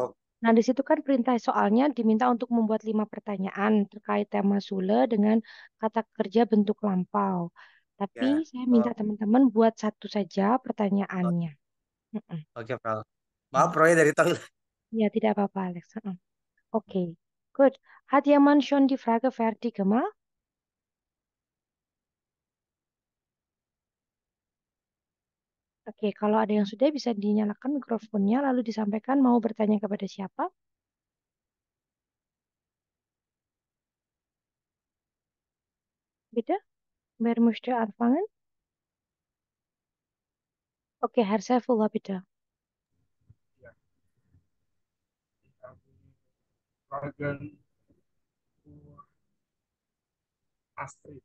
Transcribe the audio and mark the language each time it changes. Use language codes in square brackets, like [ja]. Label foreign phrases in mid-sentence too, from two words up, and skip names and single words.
[id] Nah, di situ kan perintah soalnya diminta untuk membuat 5 pertanyaan terkait tema Sule dengan kata kerja bentuk lampau. Tapi Ya. saya Oh, minta teman-teman buat satu saja oh, pertanyaannya. Mm-mm. oke, Frau. Maaf, Frau, ya dari toilet. Ya, tidak apa-apa, Alex. Mm-mm. Oke, good. [de] Hat jemand schon die Frage fertig gemacht? [id] Oke, kalau ada yang sudah bisa dinyalakan mikrofonnya lalu disampaikan mau bertanya kepada siapa? [de] Bitte? Wer möchte anfangen? Oke, Herr Saifullah, bitte. Ja, ich habe Fragen für Astrid.